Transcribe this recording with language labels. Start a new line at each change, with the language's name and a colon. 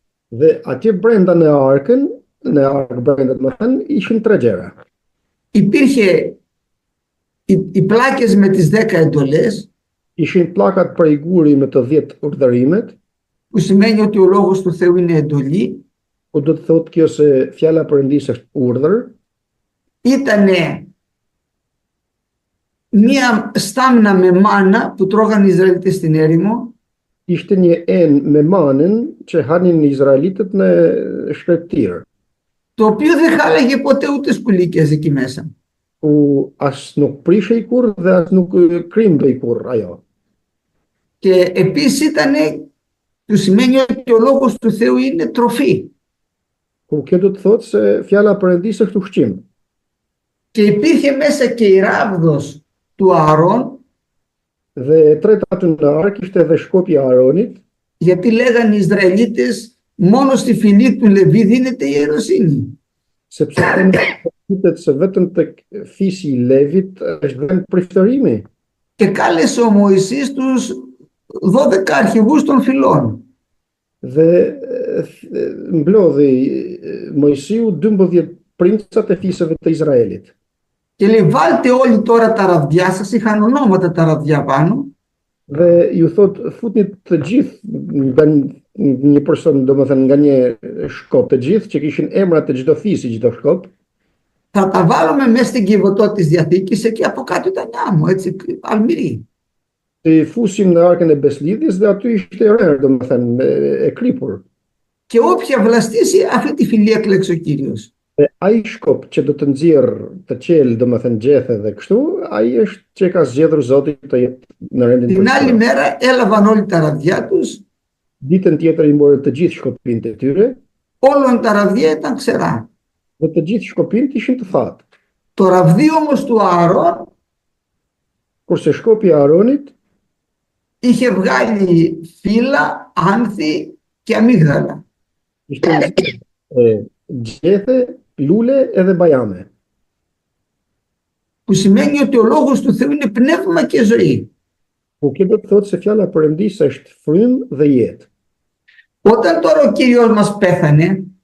Albanian: Dhe atje brenda në ark brenda domethënë ishin 3 gjëra.
Greek: Υπήρχε οι πλάκες με τις 10 εντολές,
Albanian: Ishin pllakat për i guri me të 10 urdhërimet,
Greek: που σημαίνει ότι ο λόγος του Θεού είναι εντολή.
Albanian: ku do të thotë kjo se fjala e Perëndisë është urdhër.
Greek: Ήτανε μία στάμνα με μάνα που τρώγαν οι Ισραηλίτες στην έρημο.
Albanian: Ishte një me manën që hanin Izraelitët në shkretir,
Greek: Το οποίο δεν χάλαγε ποτέ ούτε σκουλίκες εκεί μέσα.
Albanian: ku as nuk prishej kurrë dhe as nuk krimbej kurrë ajo.
Greek: Και επίσης ήτανε, που σημαίνει ότι ο λόγος του Θεού είναι τροφή.
Albanian: Ku kjo do të thotë se fjala e Perëndisë është ushqim.
Greek: Και υπήρχε μέσα και η ράβδος του Ααρών,
Albanian: Dhe e treta aty në ark ishte edhe shkopi i Aronit,
Greek: γιατί λέγανε οι Ισραηλίτες μόνο στη φυλή του Λεβί δίνεται η ιεροσύνη.
Albanian: sepse thotë se vetëm tek fisi i Levit është dhënë priftërimi.
Greek: Και κάλεσε ο Μωυσής τους 12 αρχηγούς των φυλών.
Albanian: Dhe mblodhi Mojsiu 12 princat e fisëve të Izraelit.
Greek: Και λέει βάλτε όλοι τώρα τα ραβδιά σας, είχαν ονόματα τα ραβδιά πάνω.
Albanian: Dhe ju thot futni të gjithë nga një person, domethënë nga një shkop të gjithë që kishin emrat të çdo fisi, çdo shkop.
Greek: Θα τα βάλουμε μέσα στην Κιβωτό της Διαθήκης, εκεί από κάτω ήταν άμμο, έτσι, αλμυρί.
Albanian: I fusim në arkën e Beslidhjes dhe aty ishte rrë, domethënë e kripur.
Greek: Και όποια βλαστήσει αυτή τη φυλή εκλέξει ο Κύριος.
Albanian: Dhe ai shkop që do të nxjerr të qel, domethënë gjethe dhe kështu, ai është që ka zgjedhur Zoti të jetë në rendin
Greek: Την άλλη μέρα έλαβαν όλοι τα ραβδιά τους.
Albanian: Ditën tjetër i morën të gjithë shkopinët e tyre,
Greek: Όλων τα ραβδιά ήταν ξερά.
Albanian: dhe të gjithë shkopinët ishin të thatë.
Greek: Το ραβδί όμως του Ααρών
Albanian: Kurse shkopi i Aronit
Greek: είχε βγάλει φύλλα, άνθη και αμύγδαλα.
Albanian: ishte gjethe, lule edhe bajame.
Greek: Που σημαίνει ότι ο λόγος του Θεού είναι πνεύμα και ζωή.
Albanian: Po kjo do të thotë se fjala e Perëndisë është frymë dhe jetë.
Greek: Όταν τώρα ο Κύριος μας πέθανε,